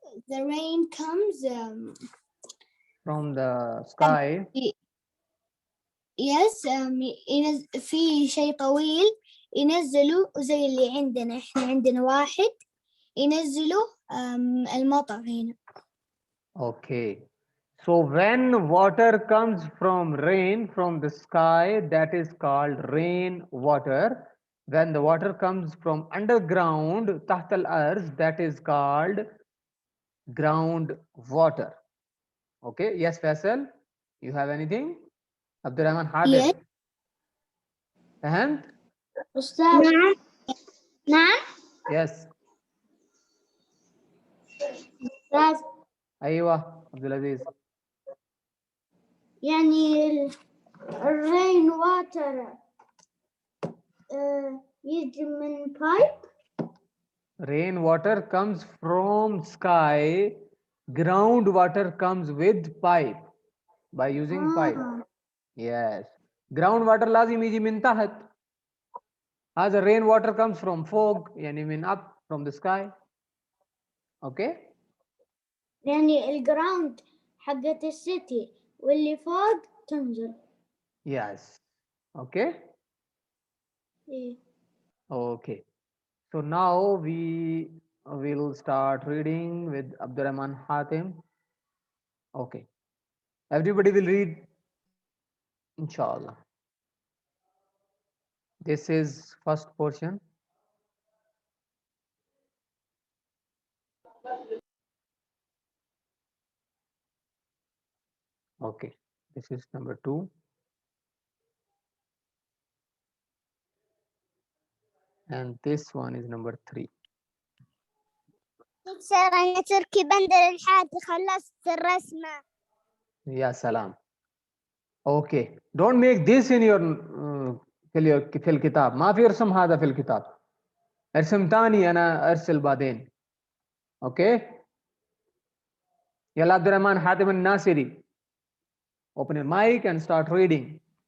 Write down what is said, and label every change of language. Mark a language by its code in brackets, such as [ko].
[en] the rain comes From the sky. yes [ar] في شيء طويل ينزلوا زي اللي عندنا إحنا عندنا واحد ينزلوا المطر هنا. [en] Okay. So when water comes from rain from the sky, that is called rain water. When the water comes from underground, [ar] تحت الأرض, [en] that is called ground water. Okay. Yes, Faisal. You have anything? Abdurrahman Hadir. Yes. And [ar] أستاذ نعم [en] yes. [ar] أستاذ أيوة عبد العزيز. يعني الرين واتر يجي من بايب. [en] Rain water comes from sky. Groundwater comes with pipe by using pipe. Yes. [ar] Groundwater لازم يجي من تحت. [en] As the rain water comes from fog, [ar] يعني من [en] up from the sky. Okay. [ar] يعني الجراوند حقت السيتي واللي فوق تنزل. [en] Yes. Okay. [ar] إيه. [en] Okay. So now we will start reading with Abdurrahman Hatim. Okay. Everybody will read. Inshallah. This is first portion. Okay. This is number 2. And this one is number 3. [ar] أنا تركي بندر الحاد خلصت الرسمة. Ya salam. [en] Okay. Don't make this in your [ar] في الكتاب. ما في ارسم هذا في الكتاب. ارسم تاني أنا أرسل بعدين. [en] Okay. [ar] يلا عبد الرحمن حاتم الناصري. [en] Open your mic and start reading.